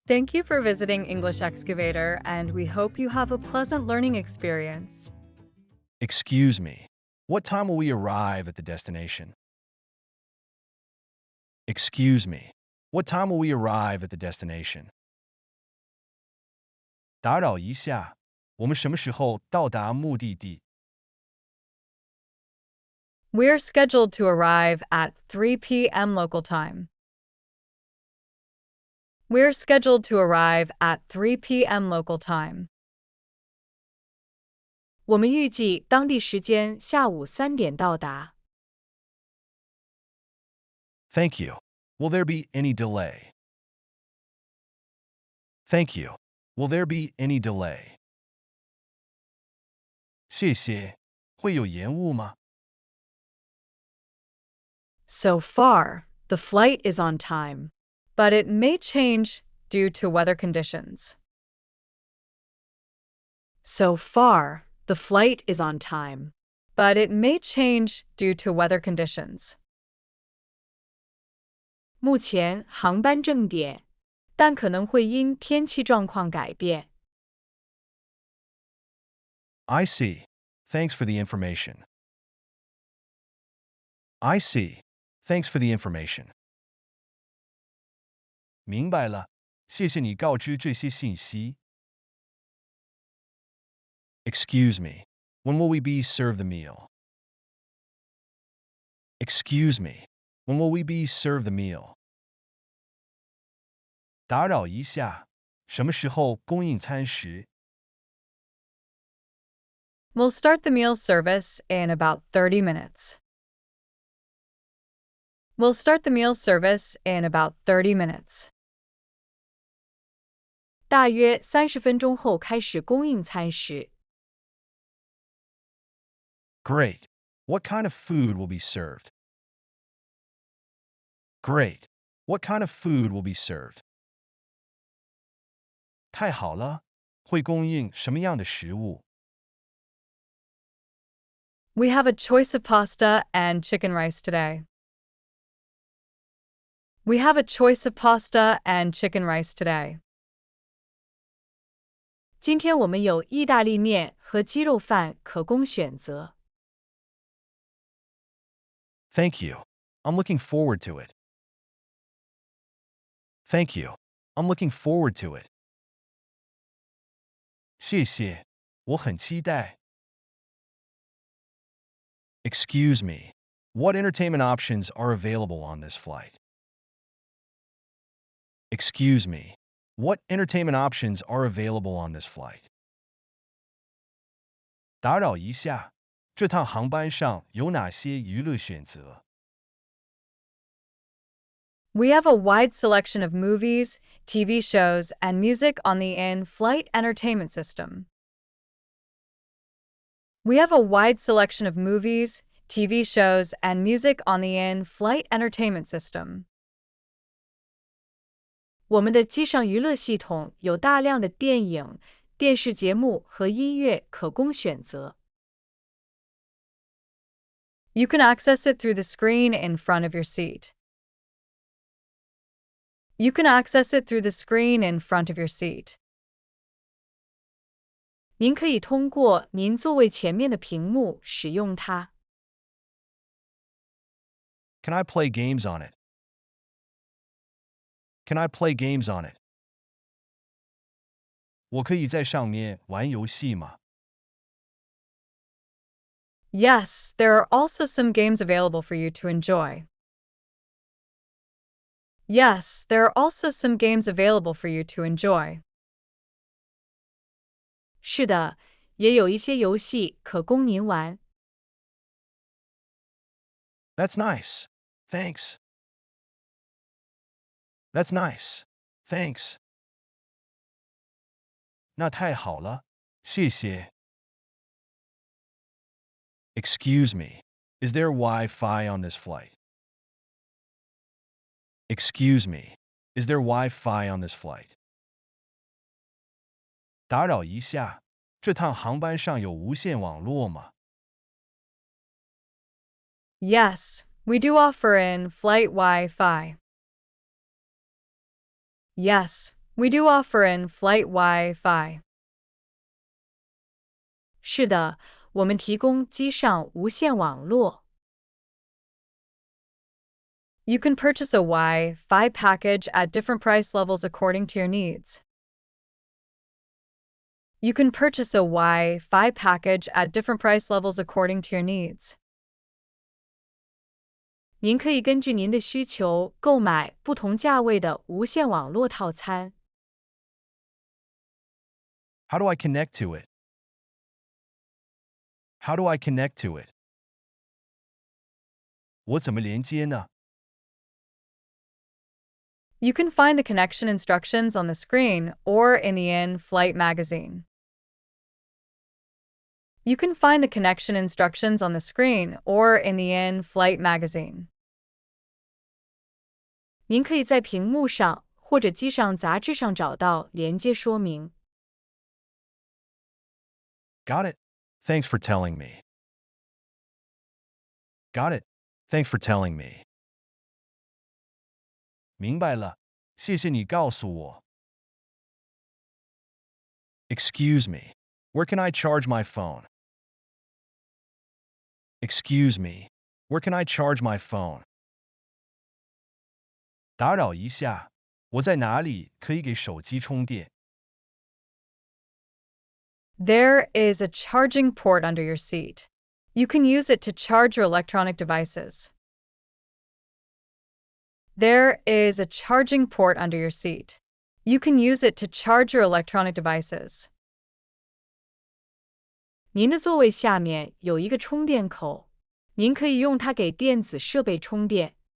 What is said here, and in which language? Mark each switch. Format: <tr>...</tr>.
<en>Thank you for visiting English Excavator, and we hope you have a pleasant learning experience. Excuse me. What time will we arrive at the destination? Excuse me. What time will we arrive at the destination?</en> <zh>打扰一下，我们什么时候到达目的地？</zh> <en>We're scheduled to arrive at 3 p.m. local time. We're scheduled to arrive at 3 p.m. local time.</en> <zh>我们预计当地时间下午3点到达。</zh> <en>Thank you. Will there be any delay? Thank you. Will there be any delay?</en> <zh>谢谢。会有延误吗？</zh> <en>So far, the flight is on time. But it may change due to weather conditions. So far, the flight is on time. But it may change due to weather conditions.</en> <zh>目前航班正点，但可能会因天气状况改变。</zh> <en>I see. Thanks for the information. I see. Thanks for the information.</en> <zh>明白了，谢谢你告知这些信息。</zh> <en>Excuse me. When will we be served the meal? Excuse me. When will we be served the meal?</en> <zh>打扰一下，什么时候供应餐食？</zh> <en>We'll start the meal service in about 30 minutes. We'll start the meal service in about 30 minutes.</en> <zh>大约30分钟后开始供应餐食。</zh> <en>Great. What kind of food will be served? Great. What kind of food will be served?</en> <zh>太好了，会供应什么样的食物？</zh> <en>We have a choice of pasta and chicken rice today. We have a choice of pasta and chicken rice today.</en> <zh>今天我们有意大利面和鸡肉饭可供选择。</zh> <en>Thank you. I'm looking forward to it. Thank you. I'm looking forward to it.</en> <zh>谢谢，我很期待。</zh> <en>Excuse me. What entertainment options are available on this flight? Excuse me. What entertainment options are available on this flight?</en> <zh>打扰一下，这趟航班上有哪些娱乐选择？</zh> <en>We have a wide selection of movies, TV shows, and music on the in-flight entertainment system. We have a wide selection of movies, TV shows, and music on the in-flight entertainment system.</en> <zh>我们的机上娱乐系统有大量的电影、电视节目和音乐可供选择。</zh> <en>You can access it through the screen in front of your seat. You can access it through the screen in front of your seat.</en> <zh>您可以通过您座位前面的屏幕使用它。</zh> <en>Can I play games on it? Can I play games on it?</en> <zh>我可以在上面玩游戏吗？</zh> <en>Yes, there are also some games available for you to enjoy. Yes, there are also some games available for you to enjoy.</en> <zh>是的，也有一些游戏可供您玩。</zh> <en>That's nice. Thanks. That's nice. Thanks.</en> <zh>那太好了，谢谢。</zh> <en>Excuse me. Is there Wi-Fi on this flight? Excuse me. Is there Wi-Fi on this flight?</en> <zh>打扰一下，这趟航班上有无线网络吗？</zh> <en>Yes, we do offer in-flight Wi-Fi. Yes, We do offer in-flight Wi-Fi.</en> <zh>是的，我们提供机上无线网络。</zh> <en>You can purchase a Wi-Fi package at different price levels according to your needs. You can purchase a Wi-Fi package at different price levels according to your needs.</en> <zh>您可以根据您的需求购买不同价位的无线网络套餐。</zh> <en>How do I connect to it? How do I connect to it?</en> <zh>我怎么连接呢？</zh> <en>You can find the connection instructions on the screen or in the in-flight magazine. You can find the connection instructions on the screen or in the in-flight magazine.</en> <zh>您可以在屏幕上或者机上杂志上找到连接说明。</zh> <en>Got it. Thanks for telling me. Got it. Thanks for telling me.</en> <zh>明白了，谢谢你告诉我。</zh> <en>Excuse me. Where can I charge my phone? Excuse me. Where can I charge my phone?</en> <zh>打扰一下，我在哪里可以给手机充电？</zh> <en>There is a charging port under your seat. You can use it to charge your electronic devices. There is a charging port under your seat. You can use it to charge your electronic devices.</en> <zh>您的座位下面有一个充电口，您可以用它给电子设备充电。</zh>